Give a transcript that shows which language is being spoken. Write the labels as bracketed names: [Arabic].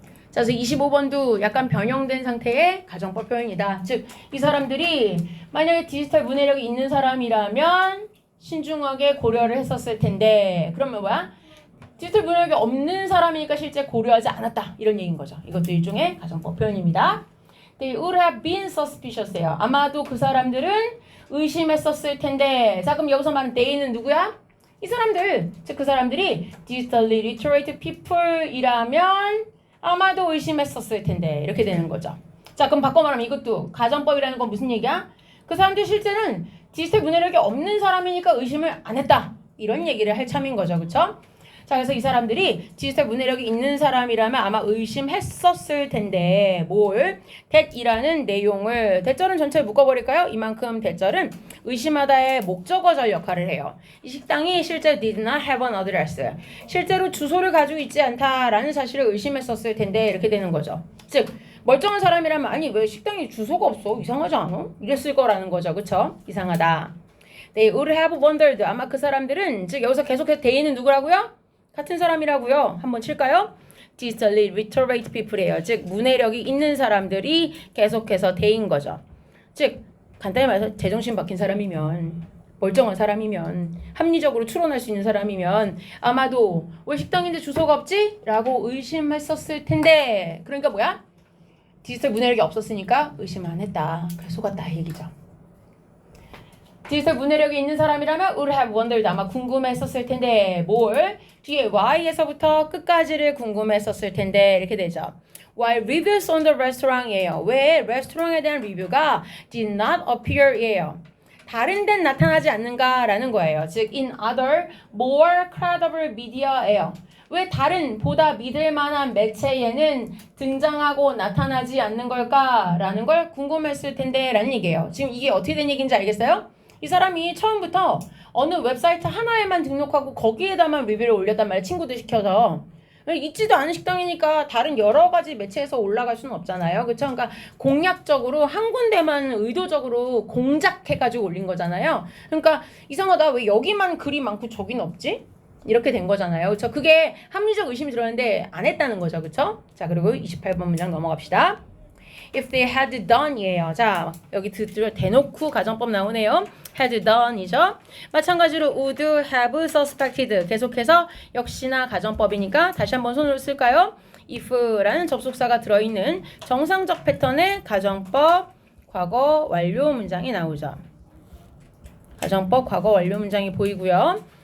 [Korean] 자, 그래서 25번도 약간 변형된 상태의 가정법 표현이다. 즉, 이 사람들이 만약에 디지털 문해력이 있는 사람이라면 신중하게 고려를 했었을 텐데 그러면 뭐야? 디지털 문해력이 없는 사람이니까 실제 고려하지 않았다. 이런 얘기인 거죠. 이것도 일종의 가정법 표현입니다. [English] They would have been suspicious예요. [Korean] 아마도 그 사람들은 의심했었을 텐데. 자, 그럼 여기서 말하는 they는 누구야? 이 사람들. 즉, 그 사람들이 [English] digitally literate people [Korean] 이라면 아마도 의심했었을 텐데 이렇게 되는 거죠. 자, 그럼 바꿔 말하면 이것도 가정법이라는 건 무슨 얘기야? 그 사람들 실제는 디지털 문해력이 없는 사람이니까 의심을 안 했다. 이런 얘기를 할 참인 거죠. 그쵸? 자, 그래서 이 사람들이 디지털 문해력이 있는 사람이라면 아마 의심했었을 텐데 뭘? that이라는 내용을 대절은 전체를 묶어버릴까요? 이만큼 대절은 의심하다의 목적어절 역할을 해요. 이 식당이 실제 [English] did not have an address. [Korean] 실제로 주소를 가지고 있지 않다라는 사실을 의심했었을 텐데 이렇게 되는 거죠. 즉 멀쩡한 사람이라면 아니 왜 식당에 주소가 없어? 이상하지 않아? 이랬을 거라는 거죠. 그쵸? 이상하다. [English] They would have wondered. [Korean] 아마 그 사람들은 즉 여기서 계속해서 they는 누구라고요? 같은 사람이라고요. 한번 칠까요? [English] digitally literate people이에요. [Korean] 즉 문해력이 있는 사람들이 계속해서 they인 거죠. 즉 간단히 말해서 제정신 박힌 사람이면 멀쩡한 사람이면 합리적으로 추론할 수 있는 사람이면 아마도 왜 식당인데 주소가 없지? 라고 의심했었을 텐데 그러니까 뭐야? 디지털 문해력이 없었으니까 의심 안 했다. 그래서 속았다 이 얘기죠. 디지털 문해력이 있는 사람이라면 [English] would have wondered [Korean] 아마 궁금했었을 텐데 뭘? 뒤에 why에서부터 끝까지를 궁금했었을 텐데 이렇게 되죠. [English] While reviews on the restaurant이에요. [Korean] 왜 레스토랑에 대한 리뷰가 [English] did not appear [Korean] 이에요. 다른 데는 나타나지 않는가라는 거예요. [English] 즉 in other more credible media예요. [Korean] 왜 다른 보다 믿을 만한 매체에는 등장하고 나타나지 않는 걸까라는 걸 궁금했을 텐데 라는 얘기예요. 지금 이게 어떻게 된 얘기인지 알겠어요? 이 사람이 처음부터 어느 웹사이트 하나에만 등록하고 거기에다만 리뷰를 올렸단 말이에요. 친구들 시켜서. 있지도 않은 식당이니까 다른 여러 가지 매체에서 올라갈 수는 없잖아요. 그쵸? 그러니까 공략적으로 한 군데만 의도적으로 공작해가지고 올린 거잖아요. 그러니까 이상하다. 왜 여기만 글이 많고 저긴 없지? 이렇게 된 거잖아요. 그렇죠? 그게 합리적 의심이 들었는데 안 했다는 거죠. 그렇죠? 자, 그리고 28번 문장 넘어갑시다. [English] If they had done이에요. [Korean] 자, 여기 대놓고 가정법 나오네요. [English] had done이죠. [Korean] 마찬가지로 [English] would have suspected. [Korean] 계속해서 역시나 가정법이니까 다시 한번 손으로 쓸까요? if라는 접속사가 들어있는 정상적 패턴의 가정법 과거 완료 문장이 나오죠. 가정법 과거 완료 문장이 보이고요.